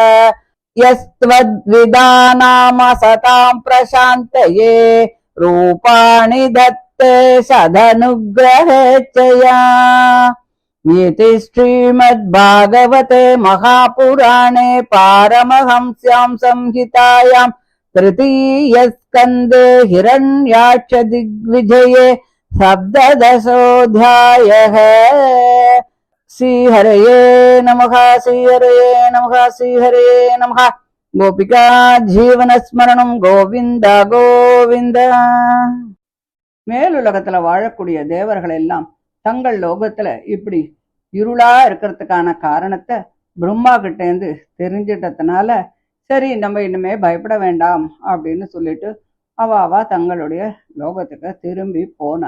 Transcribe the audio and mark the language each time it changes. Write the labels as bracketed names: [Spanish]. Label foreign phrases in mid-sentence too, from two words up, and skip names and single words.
[Sanskrit] यस्त्वद्विदानामसताम् प्रशान्तये रूपाणि दत्ते सदनुग्रहेच्छया इति श्रीमद्भागवते महापुराणे पारमहंस्यां संहितायां तृतीयस्कन्धे हिरण्याक्षदिग्विजये सप्तदशोऽध्यायः। श्रीहरये नमः श्रीहरये नमः श्रीहरये नमः। गोपिका जीवनस्मरणम् गोविन्द गोविन्द. [Tamil] மேலுலகத்துல வாழக்கூடிய தேவர்கள் எல்லாம் தங்கள் லோகத்துல இப்படி இருளா இருக்கிறதுக்கான காரணத்தை பிரம்மா கிட்ட இருந்து தெரிஞ்சிட்டதுனால சரி நம்ம இனிமே பயப்பட வேண்டாம் அப்படின்னு சொல்லிட்டு அவ தங்களுடைய லோகத்துக்கு திரும்பி போனா.